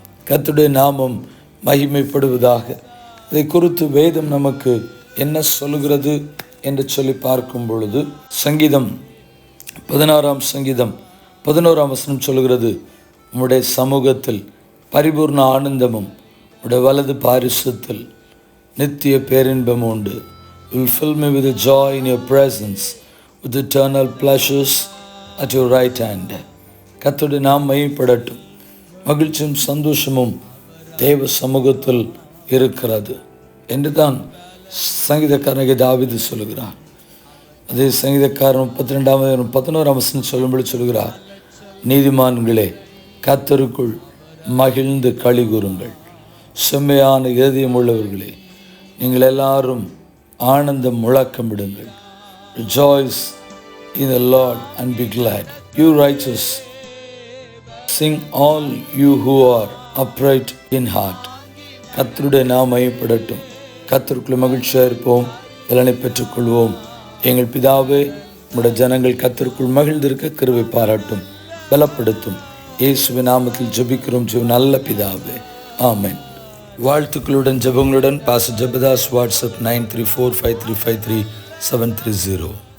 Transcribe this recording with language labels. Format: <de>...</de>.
<ta>கர்த்தருடைய நாமம் மகிமைப்படுவதாக. இதை குறித்து வேதம் நமக்கு என்ன சொல்லுகிறது என்று சொல்லி பார்க்கும் பொழுது, சங்கீதம் 16ஆம் சங்கீதம் 11ஆம் வசனம் சொல்லுகிறது, உம்முடைய சமூகத்தில் பரிபூர்ண ஆனந்தமும் உம்முடைய வலது பாரிசத்தில் நித்திய பேரின்பம் உண்டு.</ta> <en>Will fill me with joy in your presence, with eternal pleasures at your right hand.</en> <ta>கர்த்தருடைய நாமம் மகிமைப்படட்டும். மகிழ்ச்சியும் சந்தோஷமும் தேவ சமூகத்தில் இருக்கிறது என்று தான் சங்கீதக்காரனுக்கு தாவீது சொல்லுகிறார். அதே சங்கீதக்காரன் 32ஆம் 11ஆம் வசனம் சொல்லும்படி சொல்கிறார், நீதிமான்களே கர்த்தருக்குள் மகிழ்ந்து களி கூறுங்கள், செம்மையான இதயம் உள்ளவர்களே நீங்கள் எல்லாரும் ஆனந்தம் முழக்கமிடுங்கள்.</ta> <en>Rejoice in the Lord and be glad. You righteous, sing all you who are upright in heart.</en> <ta>கர்த்தருடைய நாமம் மகிமைப்படட்டும். கர்த்தருக்குள் மகிழ்ச்சியாக இருப்போம், பலனை பெற்றுக்கொள்வோம். எங்கள் பிதாவே, உம்முடைய ஜனங்கள் கர்த்தருக்குள் மகிழ்ந்திருக்க கிருபை பாராட்டும், பலப்படுத்தும். இயேசுவின் நாமத்தில் ஜெபிக்கிறோம் நல்ல பிதாவே, ஆமென். வாழ்த்துக்களுடன் ஜெபங்களுடன் பாஸ்டர் ஜெபதாஸ். வாட்ஸ்அப் 9345353730.</ta>